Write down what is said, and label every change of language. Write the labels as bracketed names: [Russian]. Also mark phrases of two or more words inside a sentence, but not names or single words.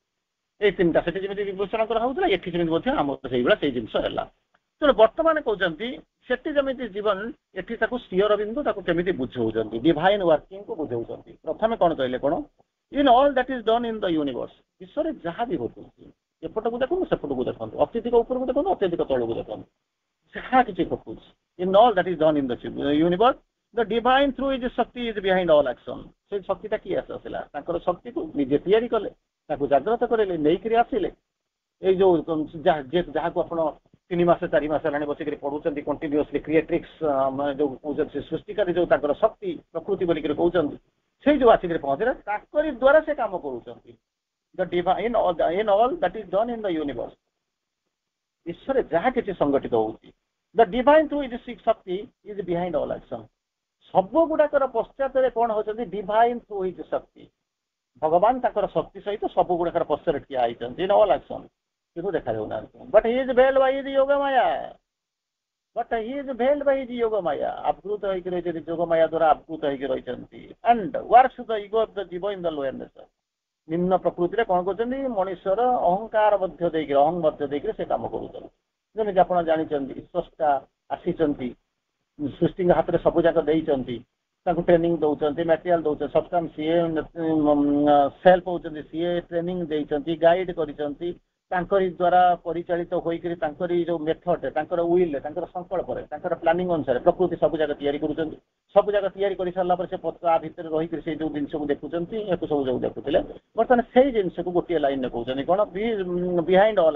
[Odia] ଏଇ ତିନିଟା ସେଠି ଯେମିତି ବିଭୂଷଣଙ୍କର ହଉଥିଲା ଏଠି ସେମିତି ମଧ୍ୟ ଆମର ସେଇଭଳିଆ ସେଇ ଜିନିଷ ହେଲା ତେଣୁ ବର୍ତ୍ତମାନ କହୁଛନ୍ତି ସେଠି ଯେମିତି ଜୀବନ ଏଠି ତାକୁ ସ୍ଥିର ବିନ୍ଦୁ ତାକୁ କେମିତି ବୁଝଉଛନ୍ତି [English] divine workingku [Odia] ବୁଝଉଛନ୍ତି ପ୍ରଥମେ କ'ଣ କହିଲେ କ'ଣ [English] in all that is done in the universe [Odia] ବିଶ୍ୱରେ ଯାହା ବି ଘଟୁଛି ଏପଟକୁ ଦେଖନ୍ତୁ ସେପଟକୁ ଦେଖନ୍ତୁ ଅତ୍ୟଧିକ ଉପରକୁ ଦେଖନ୍ତୁ ଅତ୍ୟଧିକ ତଳକୁ ଦେଖନ୍ତୁ ଯାହା କିଛି ଘଟୁଛି [English] in all that is done in the universe the divine through his shakti is behind all action [Odia] ସେ ଶକ୍ତିଟା କିଏ ଆସିଲା ତାଙ୍କର ଶକ୍ତିକୁ ନିଜେ ତିଆରି କଲେ ତାକୁ ଜାଗ୍ରତ କରେଇଲେ ନେଇକରି ଆସିଲେ ଏଇ ଯୋଉ ଯାହାକୁ ଆପଣ 3 ମାସ 4 ମାସ ହେଲାଣି ବସିକରି ପଢୁଛନ୍ତି [English] continuously creatrix [Odia] ଯୋଉ କହୁଛନ୍ତି ସୃଷ୍ଟିକାରୀ ଯୋଉ ତାଙ୍କର ଶକ୍ତି ପ୍ରକୃତି ବୋଲିକରି କହୁଛନ୍ତି ସେଇ ଯୋଉ ଆସିକରି ପହଞ୍ଚିଲେ ତାଙ୍କରି ଦ୍ୱାରା ସେ କାମ କରୁଛନ୍ତି [English] the divine in all that is done in the universe [Odia] ବିଶ୍ୱରେ ଯାହା କିଛି ସଂଗଠିତ ହଉଛି [English] the divine through his shakti is behind all action [Odia] ସବୁ ଗୁଡାକର ପଶ୍ଚାତରେ କ'ଣ ହଉଛନ୍ତି [English] divine through his shakti [Odia] ଭଗବାନ ତାଙ୍କର ଶକ୍ତି ସହିତ ସବୁ ଗୁଡାକର ପଶ୍ଚାରେ ଠିଆ ହେଇଛନ୍ତି [English] in all action [Odia] କିନ୍ତୁ ଦେଖାଯାଉନାହାନ୍ତି [English] but he is veiled by his yoga maya [Odia] ଆବୃତ ହେଇକି ରହିଛନ୍ତି ଯୋଗ ମାୟା ଦ୍ୱାରା ଆବୃତ ହେଇକି ରହିଛନ୍ତି [English] and works the ego of the jiva in the lower nature [Odia] ନିମ୍ନ ପ୍ରକୃତିରେ କ'ଣ କରୁଛନ୍ତି ମଣିଷର ଅହଙ୍କାର ମଧ୍ୟ ଦେଇକି ମଧ୍ୟ ଦେଇକି ସେ କାମ କରୁଛନ୍ତି ଯେମିତି ଆପଣ ଜାଣିଛନ୍ତି ସ୍ରଷ୍ଟା ଆସିଛନ୍ତି ସୃଷ୍ଟିଙ୍କ ହାତରେ ସବୁ ଯାକ ଦେଇଛନ୍ତି ତାଙ୍କୁ ଟ୍ରେନିଂ ଦଉଛନ୍ତି ମ୍ୟାଟେରିଆଲ ଦଉଛନ୍ତି ସବଷ୍ଟାନ୍ସ ସିଏ ସେଲ୍ଫ ହଉଛନ୍ତି ସିଏ ଟ୍ରେନିଂ ଦେଇଛନ୍ତି ଗାଇଡ କରିଛନ୍ତି ତାଙ୍କରି ଦ୍ୱାରା ପରିଚାଳିତ ହୋଇକରି ତାଙ୍କରି ଯୋଉ ମେଥଡରେ ତାଙ୍କର ୱିଲରେ ତାଙ୍କର ସଂକଳ୍ପରେ ତାଙ୍କର ପ୍ଲାନିଂ ଅନୁସାରେ ପ୍ରକୃତି ସବୁ ଜାଗା ତିଆରି କରୁଛନ୍ତି ସବୁ ଜାଗା ତିଆରି କରିସାରିଲା ପରେ ସେ ତା ଭିତରେ ରହିକରି ସେଇ ଯୋଉ ଜିନିଷକୁ ଦେଖୁଛନ୍ତି ଏହାକୁ ସବୁ ଯୋଉ ଦେଖୁଥିଲେ ବର୍ତ୍ତମାନ ସେଇ ଜିନିଷକୁ ଗୋଟିଏ ଲାଇନରେ କହୁଛନ୍ତି କ'ଣ [English] behind all